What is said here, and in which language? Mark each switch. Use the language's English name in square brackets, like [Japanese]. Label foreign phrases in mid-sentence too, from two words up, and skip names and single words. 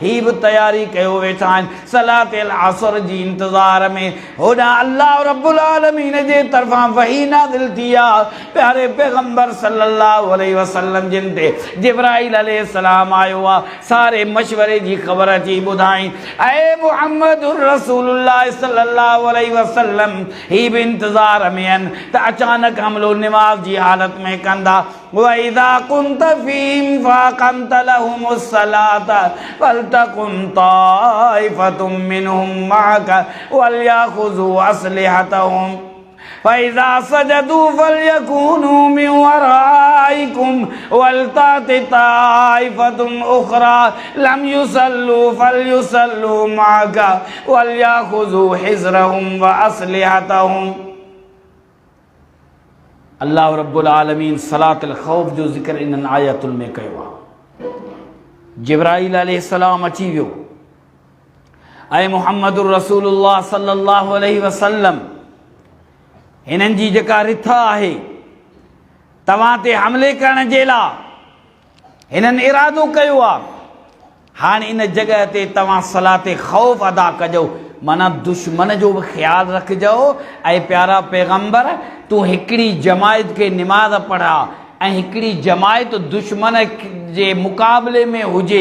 [Sindhi] ही बि तयारी कयो वेठा आहिनि [Arabic] صلاة العصر [Sindhi] जी इंतज़ार में। होॾां [Arabic] الله رب العالمين [Sindhi] जे तरफ़ां वही नाज़िल थी आहे, प्यारे पैगंबर [Arabic] صلى الله عليه وسلم [Sindhi] जिन ते जिब्राइल अलैहिस्सलाम आयो आहे, सारे मशवरे जी ख़बर अची ॿुधाई, ऐ [Arabic] محمد رسول الله صلى الله عليه وسلم [Sindhi] ही बि इंतज़ार में आहिनि त अचानक हमिलो निमाज़ जी हालत में कंदा। [Arabic] وإذا كنت فيهم فأقمت لهم الصلاة فلتقم طائفة منهم معك وليأخذوا أسلحتهم فإذا سجدوا فليكونوا من ورائكم ولتأت طائفة أخرى لم يصلوا فليصلوا معك وليأخذوا حذرهم وأسلحتهم. الله رب العالمين صلاة الخوف [Sindhi] जो ज़िक्र इन्हनि आयतुनि में कयो आहे। जिब्राइल अलैहिस्सलाम अची वियो, ऐं [Arabic] محمد رسول الله صلى الله عليه وسلم [Sindhi] हिननि जी जेका रिथ आहे तव्हां ते हमले करण जे लाइ हिननि इरादो कयो आहे। हाणे इन जॻह ते तव्हां सलाते ख़ौफ़ अदा कजो, माना दुश्मन जो बि ख़्यालु रखिजो। ऐं प्यारा पैगंबर तूं हिकिड़ी जमायत खे निमाज़ पढ़ा ऐं हिकिड़ी जमायत दुश्मन जे मुक़ाबले में हुजे।